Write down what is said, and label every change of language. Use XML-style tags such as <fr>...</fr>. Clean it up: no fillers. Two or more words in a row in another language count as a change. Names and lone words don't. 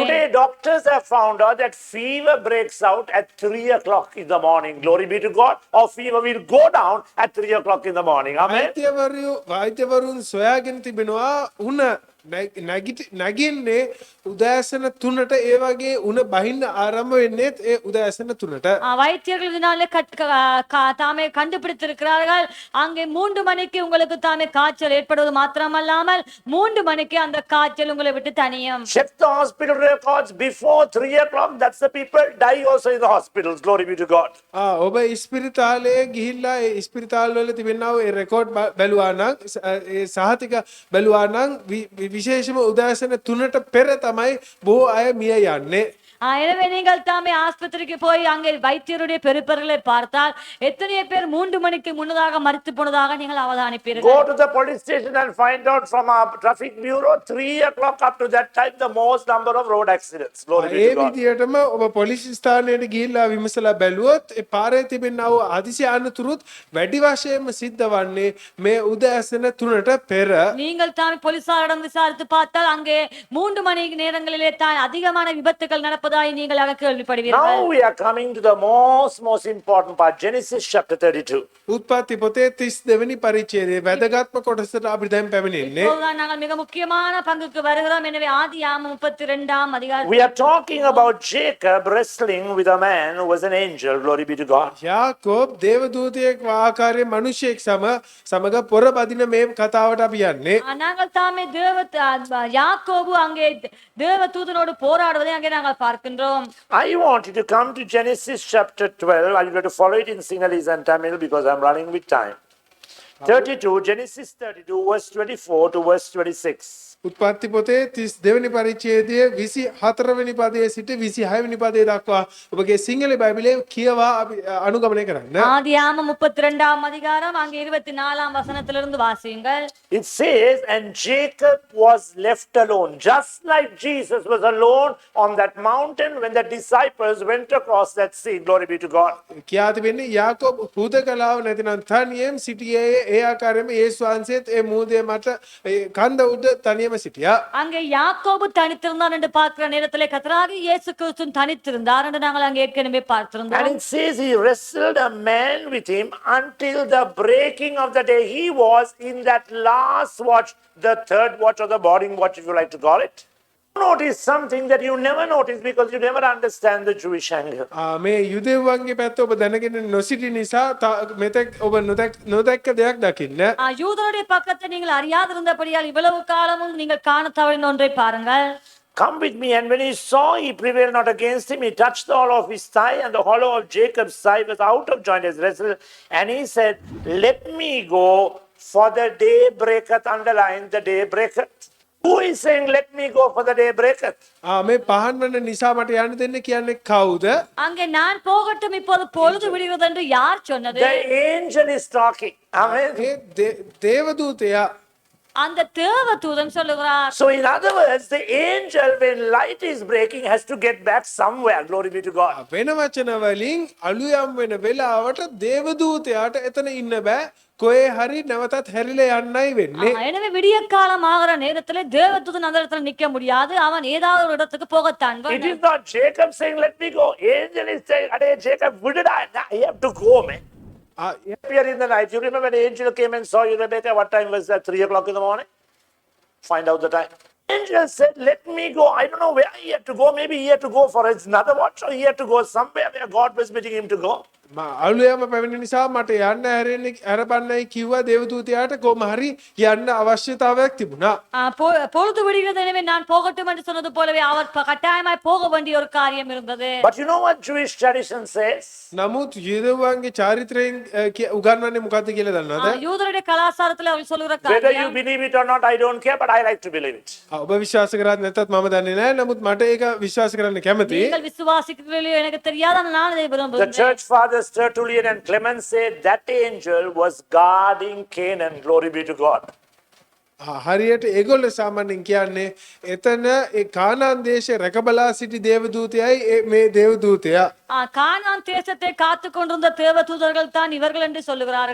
<en>Today, doctors have found out that fever breaks out at 3 o'clock in the morning. Glory be to God. Or fever will go down at 3 o'clock in the morning. Amen.</en> <si>වෛද්‍යවරුන් සොයාගෙන තිබෙනවා උණ නැගින්නේ උදෑසන 3ට ඒ වගේ උණ බහින්න ආරම්භ වෙන්නේත් ඒ උදෑසන 3ට.</si> <ta>வைத்தியர்கள் இதனால தாமே கண்டுபிடித்திருக்கிறார்கள். அங்கே 3 மணிக்கு உங்களுக்கு தாமே காய்ச்சல் ஏற்படுவது மாத்திரமல்லாமல் 3 மணிக்கு அந்த காய்ச்சல் உங்களை விட்டு தனியும்.</ta> <en>Check the hospital records before 3 o'clock. That's the people die also in the hospitals. Glory be to God.</en> <si>ඔබ ඉස්පිරිතාලේ ගිහිල්ලා ඒ ඉස්පිරිතාල වල තිබෙනා ඒ රෙකෝඩ් බැලුවා නම් ඒ සහතික බැලුවා නම් විශේෂම උදෑසන 3ට පෙර තමයි බොහෝ අය මිය යන්නේ.</si> <ta>எனவே நீங்கள் தாமே ஆஸ்பத்திரிக்கு போய் அங்கே வைத்தியருடைய பெருப்பர்களை பார்த்தால் எத்தனை பேர் 3 மணிக்கு முன்னதாக மரித்து போனதாக நீங்கள் அவதானிப்பீர்கள்.</ta> <en>Go to the police station and find out from our traffic bureau 3 o'clock up to that time the most number of road accidents. Glory be</en> <si>ඒ</si> <en>to God.</en> <si>විදිහටම ඔබ පොලිස් ස්ථානයට ගිහිල්ලා විමසලා බැලුවොත් ඒ පාරේ තිබෙනා වූ හදිසි අනතුරුත් වැඩි වශයෙන්ම සිද්ධ වන්නේ මේ උදෑසන 3ට පෙර.</si> <ta>நீங்கள் தாமே போலீசாரிடம் விசாரித்து பார்த்தால் அங்கே 3 மணி நேரங்களிலே தான் அதிகமான விபத்துகள் நடப்பதாய் நீங்கள் கேள்விப்படுவீர்கள்.</ta> <en>Now we are coming to the most important part. Genesis chapter 32.</en> <si>උත්පත්ති පොතේ 32 වෙනි පරිච්ඡේදයේ වැදගත්ම කොටසට අපි දැන් පැමිණෙන්නේ.</si> <ta>இப்போதுதான் நாங்கள் மிக முக்கியமான பங்குக்கு வருகிறோம். எனவே ஆதியாகமம் 32ஆம் அதிகாரம்.</ta> <en>We are talking about Jacob wrestling with a man who was an angel. Glory be to God.</en> <si>යාකෝබ් දේවදූතයෙක් ආකාරයේ මිනිසෙක් සමග පොර බදින මේ කතාවට අපි යන්නේ.</si> <ta>நாங்கள் தாமே யாக்கோபு அங்கே தேவதூதனோடு போராடுவதை அங்கே நாங்கள் பார்க்கின்றோம்.</ta> <en>I want you to come to Genesis chapter 12. Are you going to follow it in Sinhalese and Tamil because I'm running with time. 32, Genesis 32, verse 24 to verse 26.</en> <si>උත්පත්ති පොතේ 32 වෙනි පරිච්ඡේදයේ 24 වෙනි පදයේ සිට 26 වෙනි පදයේ දක්වා ඔබගේ සිංහල බයිබලයේ කියවා අපි අනුගමනය කරන්න.</si> <ta>ஆதியாகமம் 32ஆம் அதிகாரம் அங்கே 24ஆம் வசனத்திலிருந்து வாசியுங்கள்.</ta> <en>It says, and Jacob was left alone, just like Jesus was alone on that mountain when the disciples went across that sea. Glory be to God.</en> <si>කියා තිබෙන්නේ යාකෝබ් හුදකලාව නැතිනම් තනියෙන් සිටියේ ඒ ආකාරයෙන්ම යේසුස් වහන්සේත් ඒ මූදේ මත කන්ද උඩ තනියම සිටියා.</si> <ta>அங்கே யாக்கோபு தனித்திருந்தான் என்று பார்க்கிற நேரத்திலே கர்த்தராகிய இயேசு கிறிஸ்து தனித்திருந்தார் என்று நாங்கள் அங்கே ஏற்கனவே</ta> <en>And</en> <ta>பார்த்திருந்தோம்.</ta> <en>it says he wrestled a man with him until the breaking of the day. He was in that last watch, the third watch or the morning watch, if you like to call it. Notice something that you never notice because you never understand the Jewish angle.</en> <si>මේ යුදෙව්වන්ගේ පැත්ත ඔබ දැනගෙන නොසිටි නිසා මෙතෙක් ඔබ නොදැක්ක දෙයක් දකින්න.</si> <ta>யூதருடைய பக்கத்தை நீங்கள் அறியாதிருந்தபடியால் இவ்வளவு காலமும் நீங்கள் காண தவறின ஒன்றை பாருங்கள்.</ta> <en>Come with me. And when he saw he prevailed not against him, he touched the hollow of his thigh, and the hollow of Jacob's thigh was out of joint as wrestle. And he said, let me go, for the day breaketh. Underline the day breaketh. Who is saying, let me go, for the day breaketh?</en> <si>මේ පහන් වන නිසා මට යන්න දෙන්න කියන්නේ කවුද?</si> <ta>அங்கே நான் போகட்டும் இப்போது பொழுது விடுகிறது என்று யார் சொன்னது?</ta> <en>The angel is talking. Amen.</en> <si>ඒ දේවදූතයා.</si> <ta>அந்த தேவதூதன் சொல்லுகிறார்.</ta> <en>So in other words, the angel, when light is breaking, has to get back somewhere. Glory be to God.</en> <si>වෙන වචන වලින් අලුයම් වෙන වෙලාවට දේවදූතයාට එතන ඉන්න බෑ. කොහේ හරි නැවතත් හැරිලා යන්නයි වෙන්නේ.</si> <ta>எனவே விடிய காலம் ஆகிற நேரத்திலே தேவதூதன் அந்த இடத்துல நிக்க முடியாது. அவன் ஏதாவது ஒரு இடத்துக்கு போகத்தான்</ta> <en>It</en> <ta>வேண்டும்.</ta> <en>is not Jacob saying, let me go. Angel is saying, Ade Jacob, would it I have to go, man. Here in the night. You remember when the angel came and saw you, Rebecca? What time was that? 3 o'clock in the morning? Find out the time. Angel said, let me go. I don't know where he had to go. Maybe he had to go for another watch, or he had to go somewhere where God was bidding him to go.</en> <si>අලුයම පැමිණි නිසා මට යන්න හැරපන්නයි කිව්වා දේවදූතයාට කොහොම හරි යන්න අවශ්‍යතාවයක් තිබුණා.</si> <ta>பொழுது விடுகிறது எனவே நான் போகட்டும் என்று சொன்னது போலவே அவர் கட்டாயமாய் போக வேண்டிய ஒரு காரியம் இருந்தது.</ta> <en>But you know what Jewish tradition says?</en> <si>නමුත් යුදෙව්වන්ගේ චාරිත්‍රයෙන් උගන්වන්නේ මොකද්ද කියලා දන්නවද?</si> <ta>யூதருடைய கலாச்சாரத்துல அவர் சொல்லுகிற</ta> <en>Whether you</en> <ta>காரியம்</ta> <en>believe it or not, I don't care, but I like to believe it.</en> <si>ඔබ විශ්වාස කරත් නැත්නම් මම දන්නේ නැහැ. නමුත් මට ඒක විශ්වාස කරන්න කැමතියි.</si> <ta>நீங்கள் விசுவாசிக்கிறீர்களோ எனக்கு தெரியாது ஆனால் நான் இதை</ta> <en>The</en> <ta>விரும்புகிறேன்.</ta> <en>church fathers Tertullian and Clement said that angel was guarding Canaan. Glory be to God.</en> <si>හරියට ඒගොල්ලෝ සාමාන්‍යයෙන් කියන්නේ එතන ඒ කානාන් දේශේ රැකබලා සිටි දේවදූතයයි මේ දේවදූතයා.</si> <ta>கானான் தேசத்தை காத்து கொண்டிருந்த தேவதூதர்கள் தான் இவர்கள் என்று சொல்லுகிறார்கள்.</ta>